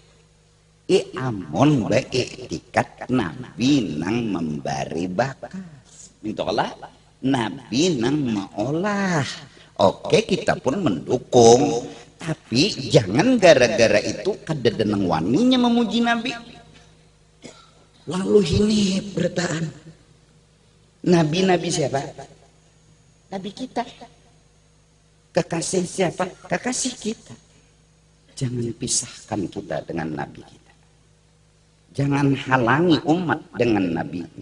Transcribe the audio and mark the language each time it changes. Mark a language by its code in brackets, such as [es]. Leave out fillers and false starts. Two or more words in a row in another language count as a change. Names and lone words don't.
[bjn] Amun beriktikad Nabi nang memberi bakas. [id] Mintalah Nabi nang maolah. Oke, kita pun mendukung, tapi jangan gara-gara itu [bjn] kadedenang waninya [id] memuji Nabi. Lalu ini bertahan. Nabi-nabi siapa? Nabi kita. Kekasih siapa? Kekasih kita. Jangan pisahkan kita dengan Nabi kita. Jangan halangi umat dengan Nabinya.